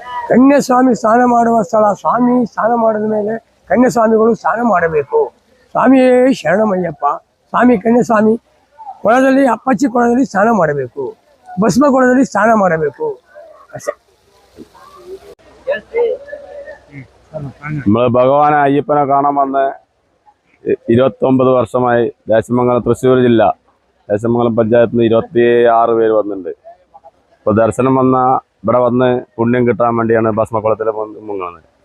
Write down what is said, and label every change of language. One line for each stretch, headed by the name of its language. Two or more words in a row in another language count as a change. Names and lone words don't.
Kannada: ಕನ್ಯಾಸ್ವಾಮಿ ಸ್ನಾನ ಮಾಡುವ ಸ್ಥಳ. ಸ್ವಾಮಿ ಸ್ನಾನ ಮಾಡಿದ ಮೇಲೆ ಕನ್ಯಾಸ್ವಾಮಿಗಳು ಸ್ನಾನ ಮಾಡಬೇಕು. ಸ್ವಾಮಿಯೇ ಶರಣಮಯ್ಯಪ್ಪ. ಸ್ವಾಮಿ ಕನ್ಯಾಸ್ವಾಮಿ ಕೊಳದಲ್ಲಿ, ಅಪ್ಪಚ್ಚಿ ಕೊಳದಲ್ಲಿ ಸ್ನಾನ ಮಾಡಬೇಕು. ಭಸ್ಮ ಕೊಳದಲ್ಲಿ ಸ್ನಾನ ಮಾಡಬೇಕು ಅಷ್ಟೇ.
Malayalam: നമ്മള് ഭഗവാനെ അയ്യപ്പനെ കാണാൻ വന്ന് 29 വർഷമായി. ദേശമംഗലം, തൃശ്ശൂർ ജില്ല ദേശമംഗലം പഞ്ചായത്തിൽ നിന്ന് 26 പേര് വന്നിട്ടുണ്ട്. ഇപ്പോൾ ദർശനം വന്ന ഇവിടെ വന്ന് പുണ്യം കിട്ടാൻ വേണ്ടിയാണ് ഭസ്മക്കുളത്തിൽ മുങ്ങുന്നത്.